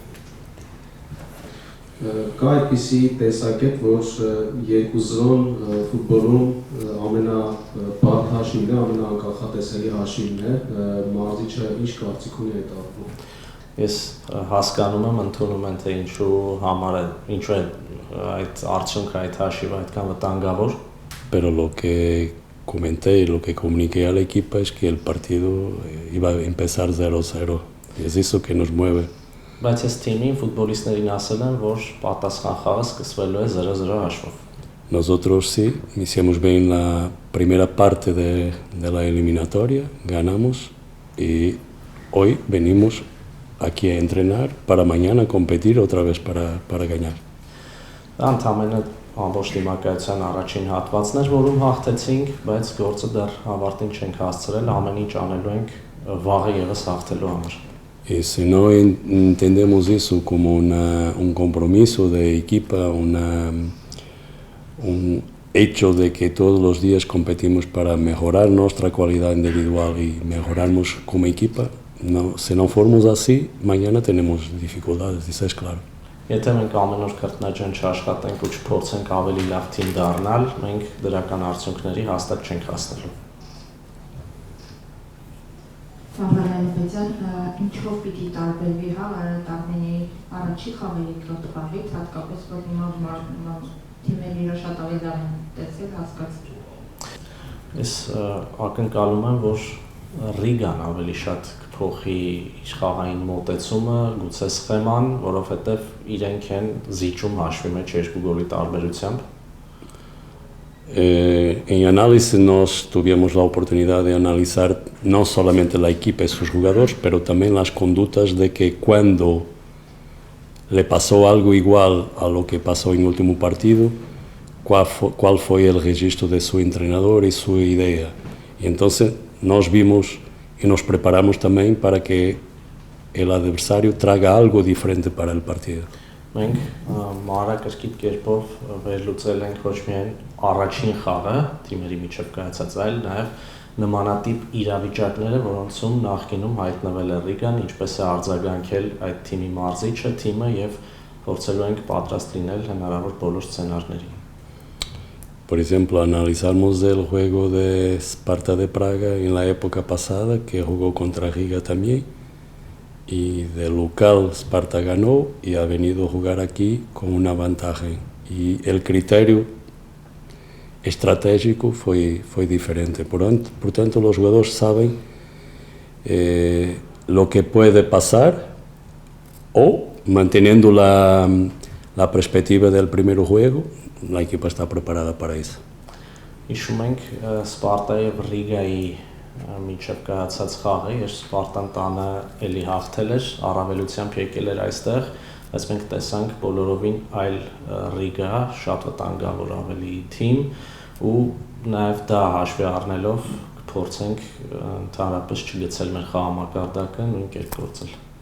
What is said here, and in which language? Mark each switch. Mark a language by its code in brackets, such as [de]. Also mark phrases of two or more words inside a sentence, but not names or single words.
[hy] Կա այդպիսի տեսակետ, որ 2-0 ֆուտբոլում ամենաբարդ հաշիվն է, ամենաանկախատեսելի հաշիվն է, մարզիչը ինչ կարծիք ունի այդ առումով։ Ես հասկանում եմ, ընդունում եմ, թե ինչու է այդ արդյունքը, այդ հաշիվը այդքան վտանգավոր։ [es] Pero lo que comenté y lo que comuniqué al equipo es que el partido iba a empezar 0-0 y es eso que nos mueve. [hy] Բայց ես թիմին ֆուտբոլիստներին ասել եմ, որ պատասխան խաղը սկսվելու է 0-0 հաշվով։ [es] Nosotros sí, hicimos bien la primera parte de la eliminatoria, ganamos y hoy venimos aquí a entrenar para mañana competir otra vez para ganar. [hy] Ընդամենը ամբողջ դիմակայության առաջին հատվածն էր, որում հաղթեցինք, բայց գործը դեռ ավարտին չենք հասցրել, ամեն ինչ անելու ենք վաղը եւս հաղթելու համար։ [es] Y si no entendemos eso como un compromiso de equipo, un hecho de que todos los días competimos para mejorar nuestra cualidad individual y mejorarnos como equipo, si no formamos así, mañana tenemos dificultades, eso es claro. [hy] Եթե մենք ամեն օր քրտնաջան չաշխատենք ու չփորձենք ավելի լավ թիմ դառնալ, մենք դրական արդյունքների հաստատ չենք հասնելու։ Վահրամյան, ինչով պիտի տարբերվի Արարատ Արմենիայի առաջի խաղը երկրորդ խաղից, հատկապես որ հիմա թիմերը իրար շատ ավելի լավ են տեսել, հասկացել։ Ես ակնկալում եմ, որ Ռիգան ավելի շատ կփոխի իր խաղային մոտեցումը, գուցե սխեման, որովհետև իրենք են զիջում հաշվի մեջ 2 գոլի տարբերությամբ։ [es] En análisis nos tuvimos la oportunidad de analizar no solamente la equipa y sus jugadores, pero también las conductas de que cuando le pasó algo igual a lo que pasó en el último partido, cuál fue el registro de su entrenador y su idea. Y entonces nos vimos y nos preparamos también para que el adversario traiga algo diferente para el partido. [hy] Մենք մանրակրկիտ կերպով վերլուծել ենք ոչ միայն առաջին խաղը, թիմերի միջև կայացած, այլ նաև նմանատիպ իրավիճակները, որոնցում նախկինում հայտնվել է Ռիգան, ինչպես է արձագանքել այդ թիմի մարզիչը, թիմը եւ փորձելու ենք պատրաստ լինել հնարավոր բոլոր սցենարներին։ [es] Por ejemplo, analizamos el juego de Sparta de Praga en la época pasada, que jugó contra Riga también. Y de local Sparta ganó y ha venido a jugar aquí con una ventaja. Y el criterio estratégico fue diferente. Por tanto, los jugadores saben lo que puede pasar o manteniendo la perspectiva del primer juego, la equipa está preparada para eso. [hy] Հիշում ենք Սպարտայի եւ Ռիգայի միջև կայացած խաղը, երբ Սպարտան տանը էլի հաղթել էր, առավելությամբ եկել էր այստեղ, բայց մենք տեսանք բոլորովին այլ Ռիգա, շատ վտանգավոր ավելի թիմ ու նաև դա հաշվի առնելով կփորձենք ընդհանրապես չգցել մեր խաղամակարդակը նույն կերպ գործել։